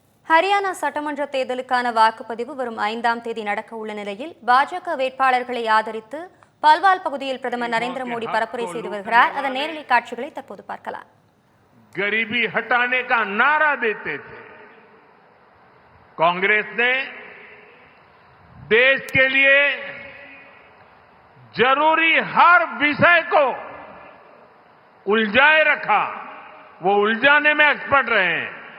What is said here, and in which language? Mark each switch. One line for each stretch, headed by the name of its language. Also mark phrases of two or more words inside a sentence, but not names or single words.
Tamil: ஹரியானா சட்டமன்ற தேர்தலுக்கான வாக்குப்பதிவு வரும் 5ஆம் தேதி நடக்க உள்ள நிலையில் பாஜக வேட்பாளர்களை ஆதரித்து பல்வால் பகுதியில் பிரதமர் நரேந்திர மோடி பரப்புரை செய்து வருகிறார். அதன் நேரலை காட்சிகளை தற்போது பார்க்கலாம்.
Hindi: गरीबी हटाने का नारा देते थे। कांग्रेस ने देश के लिए जरूरी हर विषय को उलझाए रखा, वो उलझाने में एक्सपर्ट रहे हैं।